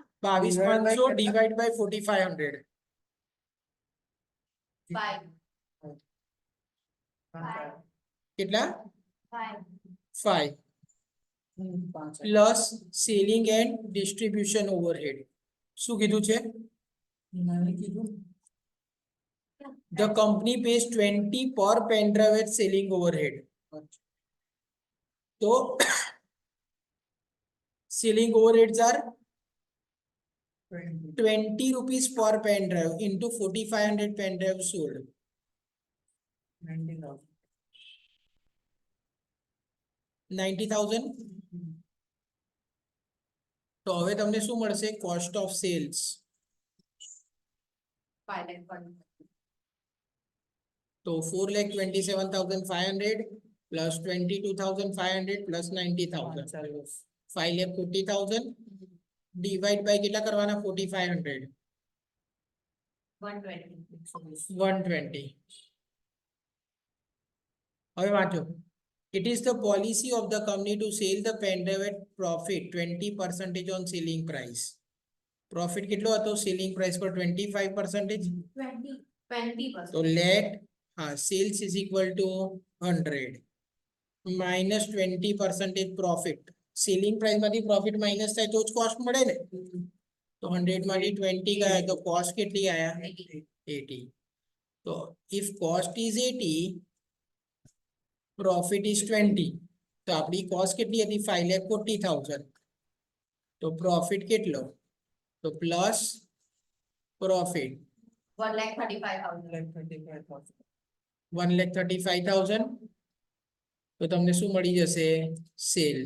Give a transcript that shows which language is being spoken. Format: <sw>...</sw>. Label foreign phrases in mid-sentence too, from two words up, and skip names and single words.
<en>22,500 divide by 4500 5</en> <gu>કેટલા 5</gu> <en>5 plus selling and distribution overhead</en> <gu>શું કીધું છે</gu> <en>The company pays 20 per pen drive at selling overhead. So selling overheads are 20 rupees per pen drive into 4,500 pen drive sold. 90,000.</en> <gu>તો હવે તમને શું મળશે</gu> <en>cost of sales 5 lakh. તો 4,27,500 plus 22,500 plus 90,000 5,50,000 divide by</en> <gu>કેટલા કરવાના</gu> <en>4,500 120. 120</en> <gu>હવે વાંચો</gu> <en>it is the policy of the company to sell the pen drive at profit 20% on selling price profit</en> <gu>કેટલો હતો</gu> <en>selling price પર 25% 20%.</en> <gu>તો</gu> <en>let sales is equal to 100 minus 20% profit selling price</en> <gu>માંથી</gu> <en>profit minus</en> <gu>થાય તો જ cost મળે ને તો 100 માંથી 20 ગયા તો cost કેટલી આયા 80 તો</gu> <en>if cost is 80 profit is 20</en> <gu>તો આપણી cost કેટલી હતી 5,40,000 તો profit કેટલો તો</gu> <en>plus profit</en> <gu>1,35,000. 1,35,000 તો તમને શું મળી જશે સેલ્સ</gu>